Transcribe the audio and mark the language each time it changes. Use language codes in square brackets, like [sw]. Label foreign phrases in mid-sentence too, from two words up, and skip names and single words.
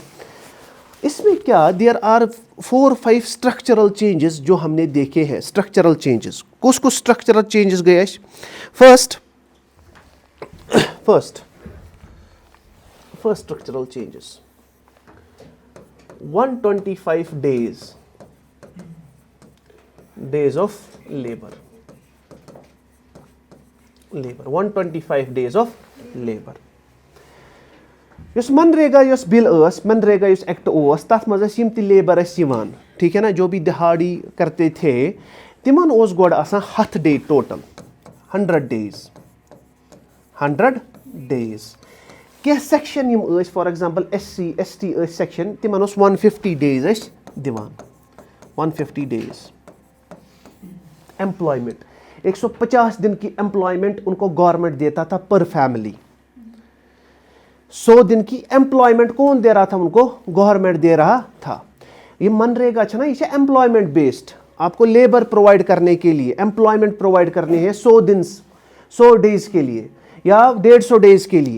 [hi] इसमें क्या, [en] there are 4-5 structural changes [hi] जो हमने देखे हैं। [en] structural changes, कुछ structural changes गए। first structural changes, 125 days of labor, 125 days of labor। [hi] मनरेगा बिल, मनरेगा एक्ट [ks] तथ मज [hi] लेबर यहां, ठीक है ना, जो भी दिहाड़ी करते थे [ks] तिमन गोड़ [hi] 100 डे टोटल, 100 days। [en] क्या section for example SC ST section, [ks] तिमन 150 days दिवान, 150 days। [hi] एम्प्लॉयमेंट 150 दिन की एम्प्लॉयमेंट उनको गवर्नमेंट देता था [en] per family. [hi] 100 दिन की एम्प्लॉयमेंट कौन दे रहा था? उनको गवर्नमेंट दे रहा था। ये मनरेगा है ना, ये [en] employment based, [hi] आपको लेबर प्रोवाइड करने के लिए एम्प्लॉयमेंट प्रोवाइड करने हैं 100 डेज के लिए या 150 डेज के लिए।